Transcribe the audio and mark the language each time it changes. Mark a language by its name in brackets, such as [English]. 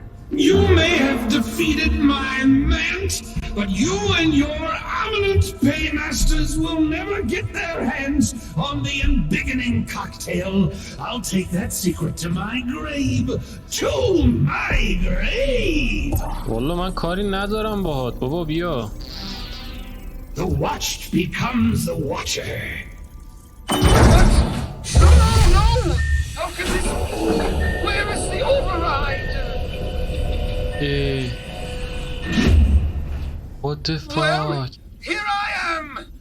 [English] You may have defeated my ment, but you and your eminent paymasters will never get their hands on the embiggening cocktail. I'll take that secret to my grave. To my grave! [Persian] والله من کاری ندارم باهات بابا، بیا. [English] The watched becomes the watcher. What? No! How can this... Where is the override? What the fuck? Well, here I am!